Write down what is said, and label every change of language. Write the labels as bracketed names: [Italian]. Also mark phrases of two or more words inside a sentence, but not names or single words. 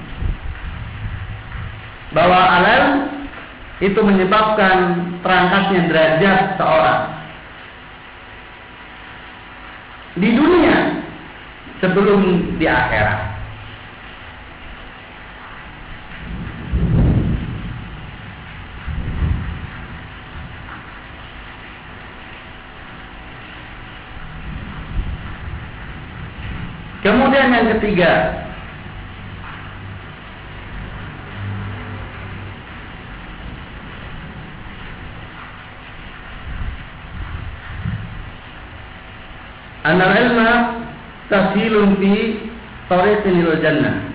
[Indonesian] bahwa alam itu menyebabkan terangkatnya derajat seorang di dunia sebelum di akhirat. Kemudian yang ketiga, [Arabic] أن العلم تصل في طريق إلى الجنة,